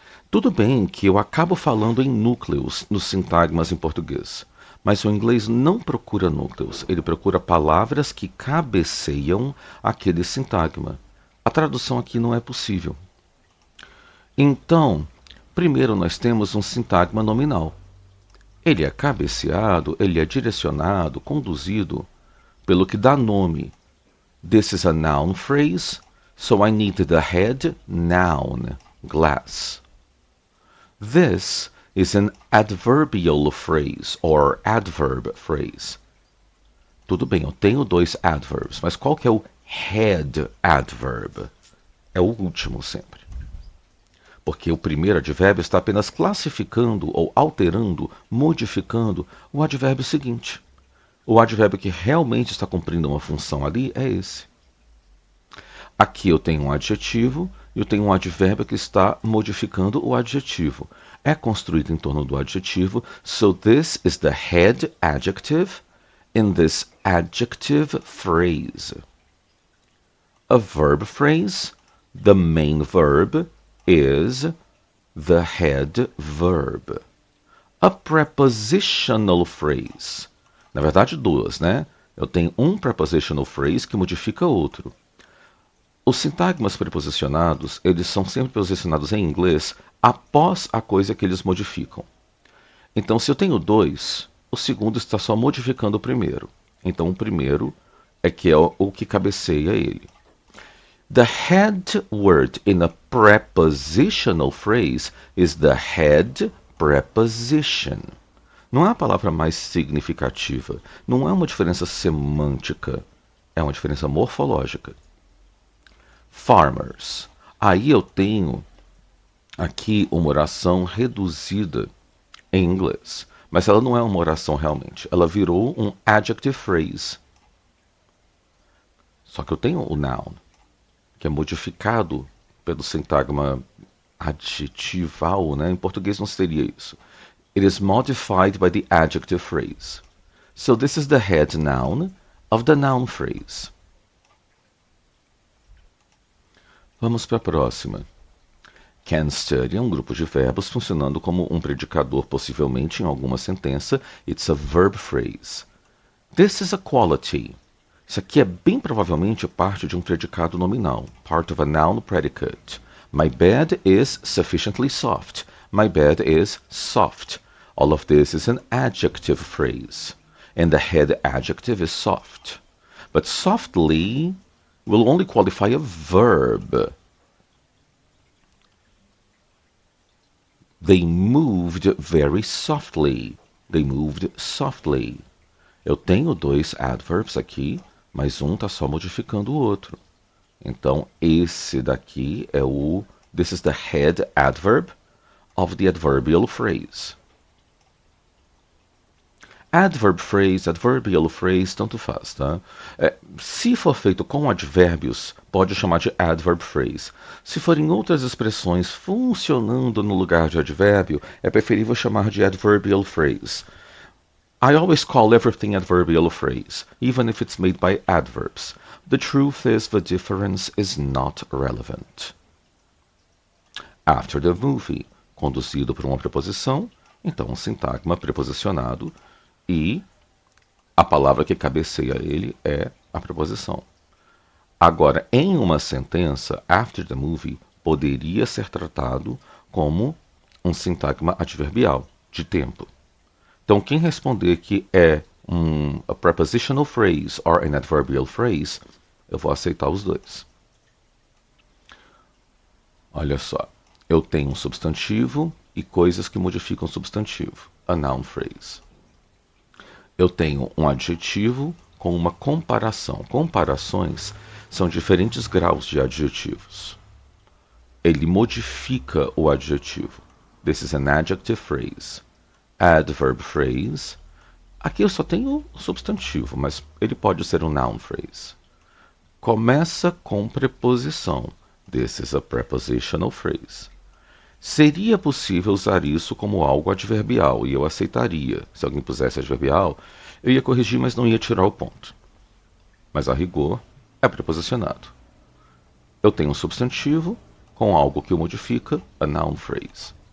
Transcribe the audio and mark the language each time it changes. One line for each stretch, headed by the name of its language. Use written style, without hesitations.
Portuguese: Tudo bem que eu acabo falando em núcleos nos sintagmas em português, mas o inglês não procura núcleos, ele procura palavras que cabeceiam aquele sintagma. A tradução aqui não é possível. Então, primeiro nós temos um sintagma nominal. Ele é cabeceado, ele é direcionado, conduzido pelo que dá nome.
English: This is a noun phrase, so I need the head noun, glass. This is an adverbial phrase, or adverb phrase.
Portuguese: Tudo bem, eu tenho dois adverbs, mas qual que é o head adverb? É o último sempre. Porque o primeiro advérbio está apenas classificando ou alterando, modificando o advérbio seguinte. O advérbio que realmente está cumprindo uma função ali é esse. Aqui eu tenho um adjetivo e eu tenho um advérbio que está modificando o adjetivo. É construído em torno do adjetivo,
English: so this is the head adjective in this adjective phrase. A verb phrase, the main verb is the head verb. A prepositional phrase.
Portuguese: Na verdade, duas, né? Eu tenho um prepositional phrase que modifica outro. Os sintagmas preposicionados, eles são sempre posicionados em inglês após a coisa que eles modificam. Então, se eu tenho dois, o segundo está só modificando o primeiro. Então, o primeiro é o que cabeceia ele.
English: The head word in a prepositional phrase is the head preposition.
Portuguese: Não é a palavra mais significativa, não é uma diferença semântica, é uma diferença morfológica. Farmers. Aí eu tenho aqui uma oração reduzida em inglês, mas ela não é uma oração realmente, ela virou um adjective phrase. Só que eu tenho o noun, que é modificado pelo sintagma adjetival, né? Em português não seria isso.
English: It is modified by the adjective phrase. So this is the head noun of the noun phrase.
Portuguese: Vamos para a próxima.
English: Can study
Portuguese: é um grupo de verbos funcionando como um predicador possivelmente em alguma sentença.
English: It's a verb phrase. This is a quality.
Portuguese: Isso aqui é bem provavelmente parte de um predicado nominal,
English: part of a noun predicate. My bed is sufficiently soft. My bed is soft. All of this is an adjective phrase. And the head adjective is soft. But softly will only qualify a verb. They moved very softly. They moved softly.
Portuguese: Eu tenho dois adverbs aqui, mas um está só modificando o outro. Então, esse daqui é o...
English: This is the head adverb of the adverbial phrase. Adverb phrase, adverbial phrase,
Portuguese: tanto faz, tá? Se for feito com advérbios, pode chamar de adverb phrase. Se for em outras expressões funcionando no lugar de advérbio, é preferível chamar de adverbial phrase.
English: I always call everything adverbial phrase, even if it's made by adverbs. The truth is the difference is not relevant. After the movie,
Portuguese: conduzido por uma preposição, então um sintagma preposicionado, e a palavra que cabeceia ele é a preposição. Agora, em uma sentença,
English: after the movie,
Portuguese: poderia ser tratado como um sintagma adverbial, de tempo. Então, quem responder que é
English: a prepositional phrase or an adverbial phrase,
Portuguese: eu vou aceitar os dois. Olha só, eu tenho um substantivo e coisas que modificam o substantivo,
English: a noun phrase.
Portuguese: Eu tenho um adjetivo com uma comparação. Comparações são diferentes graus de adjetivos. Ele modifica o adjetivo.
English: This is an adjective phrase. Adverb phrase.
Portuguese: Aqui eu só tenho o substantivo, mas ele pode ser um noun phrase. Começa com preposição.
English: This is a prepositional phrase.
Portuguese: Seria possível usar isso como algo adverbial, e eu aceitaria. Se alguém pusesse adverbial, eu ia corrigir, mas não ia tirar o ponto. Mas a rigor, é preposicionado. Eu tenho um substantivo com algo que o modifica,
English: a noun phrase.